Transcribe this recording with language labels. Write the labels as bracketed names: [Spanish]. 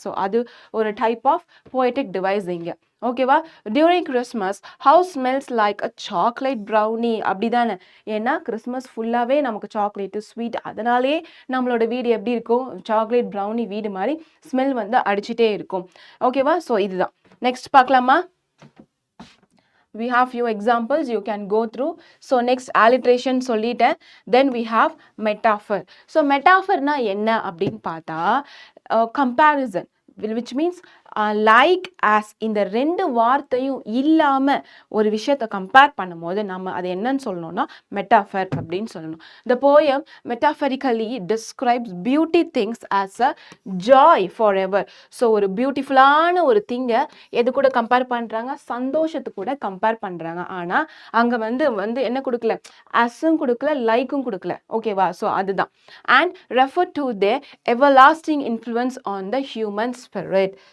[English] So அது ஒரு type of poetic device இங்கே. ஓகேவா? During Christmas house smells like a chocolate brownie. [Tamil] அப்படி தானே? ஏன்னா கிறிஸ்மஸ் ஃபுல்லாகவே நமக்கு சாக்லேட்டு ஸ்வீட், அதனாலே நம்மளோட வீடு எப்படி இருக்கும், சாக்லேட் ப்ரௌனி வீடு மாதிரி ஸ்மெல் வந்து அடிச்சுட்டே இருக்கும். ஓகேவா? ஸோ இதுதான். நெக்ஸ்ட் பார்க்கலாமா? [English] We have few examples you can go through. So next alliteration சொல்லிட்டேன். Then we have metaphor. So metaphor na [Tamil] என்ன அப்படின்னு பார்த்தா [English] comparison, which means like as. [Tamil] இந்த ரெண்டு வார்த்தையும் இல்லாமல் ஒரு விஷயத்தை கம்பேர் பண்ணும்போது நம்ம அதை என்னன்னு சொல்லணும்னா மெட்டாஃபர் அப்படின்னு சொல்லணும். [English] The poem metaphorically describes beauty things as a joy forever. [Tamil] So ஒரு பியூட்டிஃபுல்லான ஒரு திங்கை எது கூட கம்பேர் பண்ணுறாங்க, சந்தோஷத்து கூட கம்பேர் பண்ணுறாங்க. ஆனால் அங்கே வந்து என்ன கொடுக்கல, அஸும் கொடுக்கல, லைக்கும் கொடுக்கல. ஓகேவா? ஸோ அதுதான். [English] And refer to the everlasting influence on the human spirit.